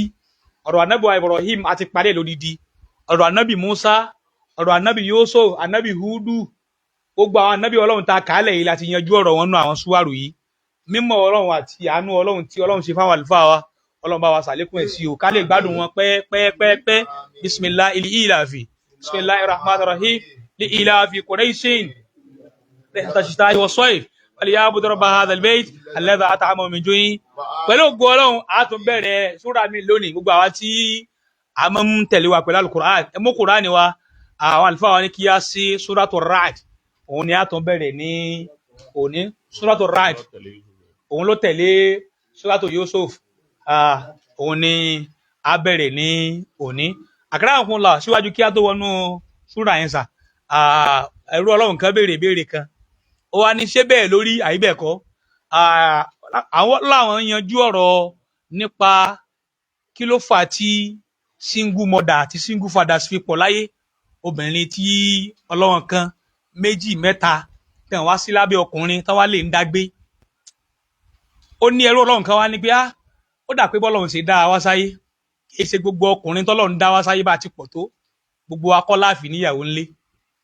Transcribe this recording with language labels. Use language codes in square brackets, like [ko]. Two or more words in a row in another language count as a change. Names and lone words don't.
[yo] Ọ̀rọ̀ ànábì wa Ibrahim a ti parí lódidi, ọ̀rọ̀ ànábì Musa, ọ̀rọ̀ ànábì Yusuf, ànábì Hudu, gbogbo àwọn ànábì Ọlọ́run ta kàálẹ̀ yìí láti yanjú ọ̀rọ̀ wọn nú àwọn súwárù yìí. Mímọ̀ Ọlọ́run àti àánú Ọlọ́run tí Ọlọ́run ṣe fáwọn àlùfáà wa, Ọlọ́run bá wa ṣàlékún ẹ̀ sí o, ká lè gbádùn wọn pẹ́ẹ́pẹ́ẹ́pẹ́. [ar] بسم الله لإيلاف بسم الله الرحمن الرحيم لإيلاف قريش رحلة الشتاء والصيف فليعبدوا رب هذا البيت الذي أطعمهم من جوع. [yo] Pẹ̀lú ògo Ọlọ́run a tún bẹ̀rẹ̀ súrà mi lónìí. Gbogbo àwa tí a máa ń tẹ̀lé wa pẹ̀lú Al-Qur'an, ẹ mú Qur'an wa, àwọn àlùfáà wa ní kí a sí Suratul Ra'd, òun ni a tún bẹ̀rẹ̀ ní òní. Suratul Ra'd òun ló tẹ̀lé Suratul Yusuf, òun ni a bẹ̀rẹ̀ ní òní. Akramakumullah. Síwájú kí a tó wọnú súrà yẹn sà, ẹrú Ọlọ́run kan béèrè ìbéèrè kan, ó wá ní ṣé bẹ́ẹ̀ lórí àyíbẹ̀kọ́. Àwọn láwọn yanjú ọ̀rọ̀ nípa kí ló fà tí [en] single mother [yo] àti [en] single fathers [yo] fi pọ̀ láyé. Obìnrin tí Ọlọ́run kan méjì mẹ́ta tẹ̀ wá sí lábẹ́ ọkùnrin tán wá lè ń dágbé. Ó ní ẹrú Ọlọ́run kan wá ní pé ó dà pé bọ́lọ́run ṣe dá wa sáyé, kì í ṣe gbogbo ọkùnrin tọ́lọ́run dá wa sáyé bá ti pọ̀ tó, gbogbo akọ́ láàfin níyàwó ńlé.